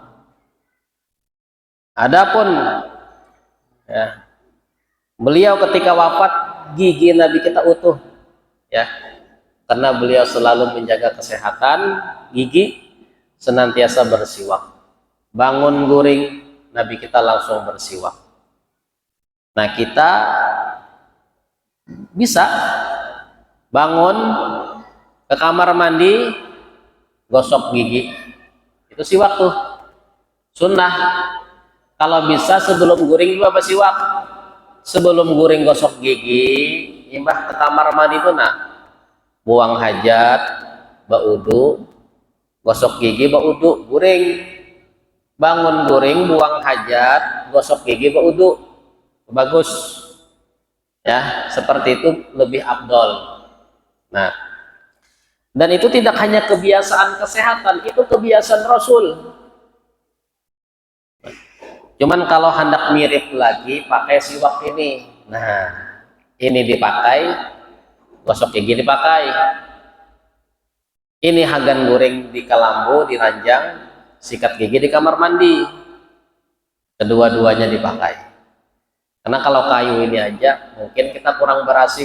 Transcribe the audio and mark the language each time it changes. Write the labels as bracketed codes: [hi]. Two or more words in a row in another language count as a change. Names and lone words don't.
[id] Adapun ya, beliau ketika wafat gigi Nabi kita utuh, ya, karena beliau selalu menjaga kesehatan gigi, senantiasa bersiwak. Bangun guring Nabi kita langsung bersiwak. Nah kita bisa bangun ke kamar mandi gosok gigi, itu siwak tuh sunnah. Kalau bisa sebelum guring juga siwak. [bjn] Sebelum guring gosok gigi, imbah ke kamar mandi itu nah buang hajat, baudu, gosok gigi, baudu, guring. Bangun guring, buang hajat, gosok gigi, baudu, bagus. [id] Ya, seperti itu lebih afdol. Nah, dan itu tidak hanya kebiasaan kesehatan, itu kebiasaan Rasul. Cuman kalau hendak mirip lagi pakai siwak ini. Nah, ini dipakai, gosok gigi dipakai. [bjn] Ini hagan goreng di kalambu, di ranjang, sikat gigi di kamar mandi. [id] Kedua-duanya dipakai. Karena kalau kayu ini aja mungkin kita kurang berasih.